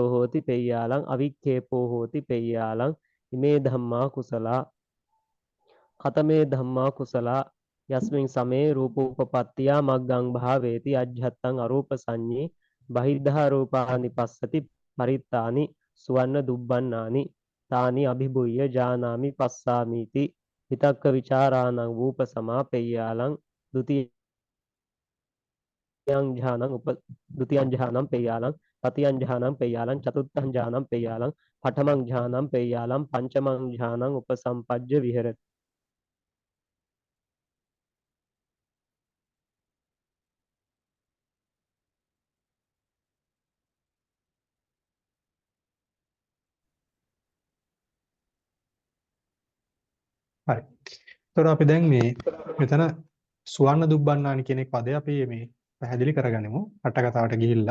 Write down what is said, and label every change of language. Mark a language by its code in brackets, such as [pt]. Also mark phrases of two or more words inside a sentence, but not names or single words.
[pi] හෝති පෙය්‍යාලං අවික්ඛේපෝ හෝති පෙය්‍යාලං ඉමේ ධම්මා කුසලා කතමේ ධම්මා කුසලා යස්මින් සමේ රූපෝපපත්තියා මග්ගං භාවේති අජ්ජත්තං අරූප සංඤේ බහිද්ධා රූපානි පස්සති පරිත්තානි සුවන්න දුබ්බන්නානි තානි අභිභුය ජානාමි පස්සාමිති විතක්ක විචාරාණං වූපසමා පෙය්‍යාලං ဒ ද්විතීයං ඥානං පෙය්‍යාලං තතියං ඥානං පෙය්‍යාලං චතුත්ථං ඥානං පෙය්‍යාලං පඨමං ඥානං පෙය්‍යාලං පංචමං ඥානං උපසම්පජ්ජ විහෙරති. [si] හරි. එතකොට අපි දැන් මේ මෙතන [pi] සුවන්න දුබ්බන්නානි [si] කියන එක පදේ අපි මේ පැහැදිලි කරගනිමු.